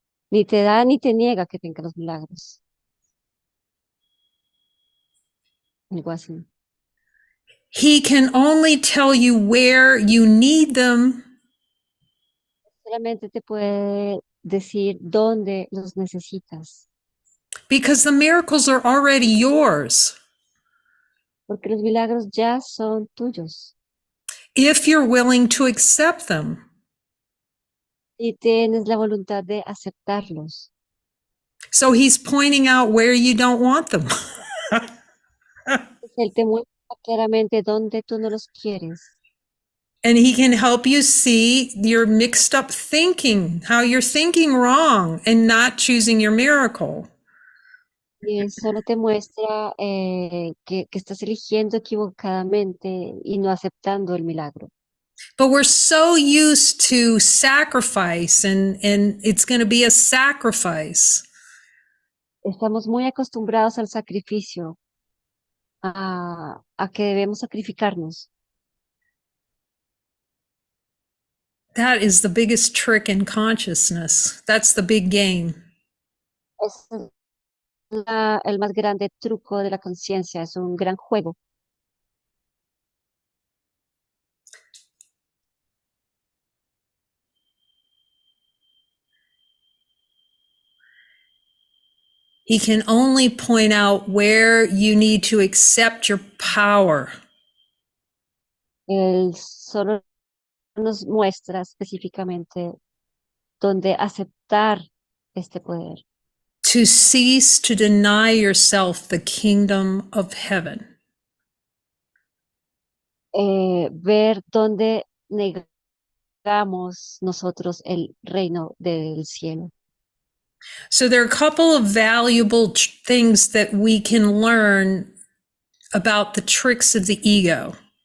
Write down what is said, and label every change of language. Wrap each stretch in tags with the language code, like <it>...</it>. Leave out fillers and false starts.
<es>Ni te da ni te niega que tengas los milagros. Algo así.</es> <en>He can only tell you where you need them</en> <es>Solamente te puede decir dónde los necesitas.</es> <en>because the miracles are already yours</en> <es>Porque los milagros ya son tuyos.</es> <en>if you're willing to accept them.</en> <es>Y tienes la voluntad de aceptarlos.</es> <en>So he's pointing out where you don't want them.</en> <es>Él te muestra claramente dónde tú no los quieres.</es> <en>And he can help you see your mixed up thinking, how you're thinking wrong and not choosing your miracle.</en> <es>Y él solo te muestra que estás eligiendo equivocadamente y no aceptando el milagro.</es> <en>But we're so used to sacrifice and it's going to be a sacrifice.</en> <es>Estamos muy acostumbrados al sacrificio, a que debemos sacrificarnos.</es> <en>That is the biggest trick in consciousness. That's the big game.</en> <es>Es el más grande truco de la conciencia, es un gran juego.</es> <en>He can only point out where you need to accept your power.</en> <es>Él solo nos muestra específicamente dónde aceptar este poder.</es> <en>To cease to deny yourself the kingdom of heaven.</en> <es>Ver dónde negamos nosotros el reino del cielo.</es> <en>So there are a couple of valuable things that we can learn about the tricks of the ego.</en>